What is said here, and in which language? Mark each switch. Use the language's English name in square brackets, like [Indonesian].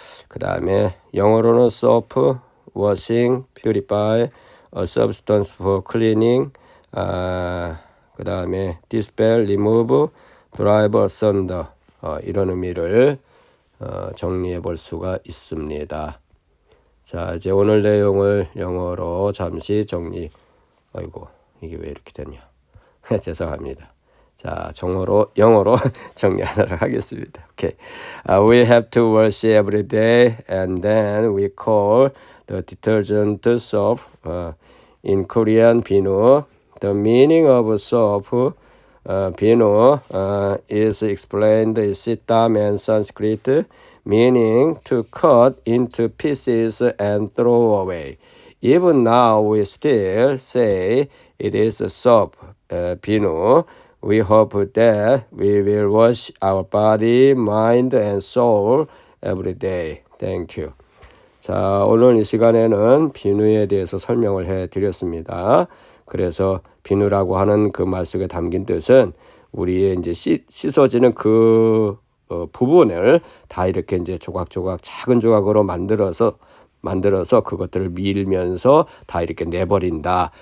[Korean] 그 다음에 영어로는 [English] soap, washing, purify, a substance for cleaning, 그 다음에 dispel, remove, drive asunder [Korean] 이런 의미를 정리해 볼 수가 있습니다. 자, 이제 오늘 내용을 영어로 잠시 아이고 이게 왜 이렇게 됐냐 죄송합니다. 자, 영어로 정리하도록 하겠습니다. [English] Okay. We have to wash every day and then we call the detergent soap in Korean 비누. The meaning of soap 비누 is explained in Siddham and Sanskrit, meaning to cut into pieces and throw away. Even now we still say it is soap, 비누. We hope that we will wash our body, mind, and soul every day. Thank you. [Korean] 자, 오늘 이 시간에는 비누에 대해서 설명을 해드렸습니다. 그래서 비누라고 하는 그 말 속에 담긴 뜻은 우리의 이제 씻어지는 그 부분을 다 이렇게 이제 조각조각 작은 조각으로 만들어서 그것들을 밀면서 다 이렇게 내버린다.